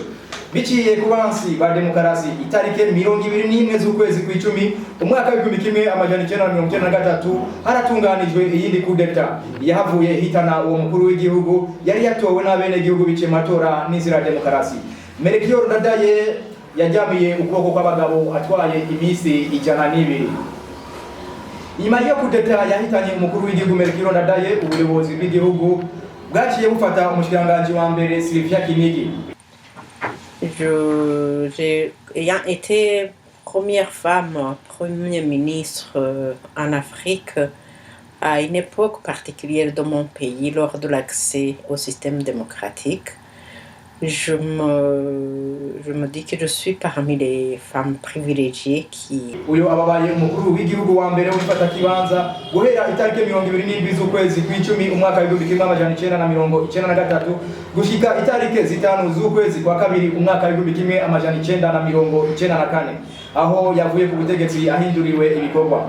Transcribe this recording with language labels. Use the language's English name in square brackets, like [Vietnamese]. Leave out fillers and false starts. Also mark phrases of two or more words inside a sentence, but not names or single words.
[Rundi] Biciye ku bansi ba demokarasi itariki 21 z'ukwezi kwa-10 umwaka w'igihumbi kimwe amajana 993 haratunganijwe iyindi kudeta yahavuye hitana uwo mukuru w'igihugu yari yatowe n'abene igihugu biciye matora n'inzira ya demokarasi. Melchior Ndadaye yajamiye ukuboko kw'abagabo atwaye imisi 102. Nyuma yo kudeta yahitanye umukuru w'igihugu Melchior Ndadaye, ubuyobozi bw'igihugu bwaciye bufata umushikiranganji wa mbere Sylvia Kinigi. [French] Ayant été première femme premier ministre en Afrique à une époque particulière de mon pays lors de l'accès au système démocratique, je me dis que je suis parmi les femmes privilégiées qui... [Rundi] Uyo ababaye umukuru w'igihugu wa mbere w'ifata kibanza guhera itariki 27 z'ukwezi kwa-10 umwaka w'igihumbi kimwe amajana 993 gushika itariki 5 z'ukwezi kwa-2 umwaka w'igihumbi kimwe amajana 994 aho yavuye ku butegetsi ahinduriwe ibikorwa.